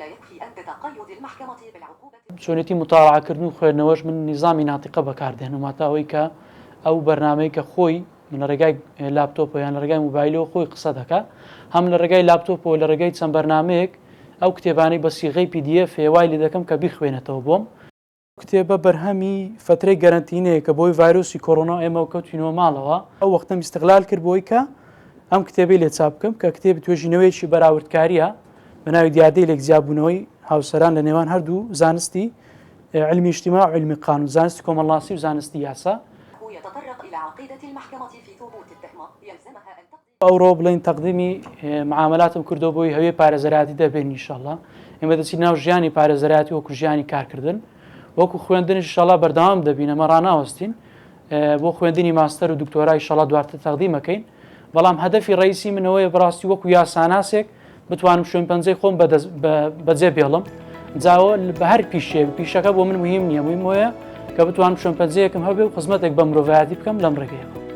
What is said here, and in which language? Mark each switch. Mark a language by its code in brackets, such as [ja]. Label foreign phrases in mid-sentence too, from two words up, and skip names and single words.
[ckb] چۆنێتی متاڵعاکردن و خوێندنەوەش من نیزامی ناتیقە بەکاردێنم ئەوەی کە ئەو بەرنامەی کە خۆی من لە ڕێگای لاپتۆپە یان لە ڕێگای موبایلەوە خۆی قسە دەکا هەم لە ڕێگای لاپتۆپەوە لە ڕێگای چەند بەرنامەیەک ئەو کتێبانەی بە سیغەی PDF هێوای لێ دەکەم کە بیخوێنێتەوە بۆم. کتێبە بەرهەمی فترەی گەرنتینەیە کە بۆی ڤایرۆسی کۆڕۆنا ئێمە کەوتینەوە ماڵەوە ئەو وەختەم استقلال کرد بۆی کە ئەم کتێبەی لێ چاپ بکەم کە کتێبی توێژینەوەیکی بەراوردکاریە بە ناوی دیادەی لێکجیابوونەوەی هاوسەران لە نێوان هەردوو زانستی علمی اجتماع و علمی قانون زانستی کۆمەڵاسی و زانستی یاسا ئەوڕۆ بڵین تەقدیمی معاملاتم کردەوە بۆی هەوێ پارێزەراتی دەبێن ئینشاءالله ئێمە دەچین ناو ژیانی پارێزەراتی وەکو ژیانی کارکردن وەکو خوێندنش ئینشاءالله بەردەوام دەبین ئەمە ڕاناوەستین بۆ خوێندنی ماستەر و دکتۆرای ئینشاءالله دواتر تەقدیمەکەین بەڵام هەدەفی ڕئیسی منەوەیە بەڕاستی وەکو یاساناسێک بتوانم شوێن پەنجەی خۆم بەجێ بێڵم جاوە بە هەر پیشەکە بۆ من مهم نییە مهم وەیە کە بتوانم شوێن پەنجەیەکم هەبێ و خزمەتێک بە مرۆڤایەتی بکەم لەم ڕێگەیەوە.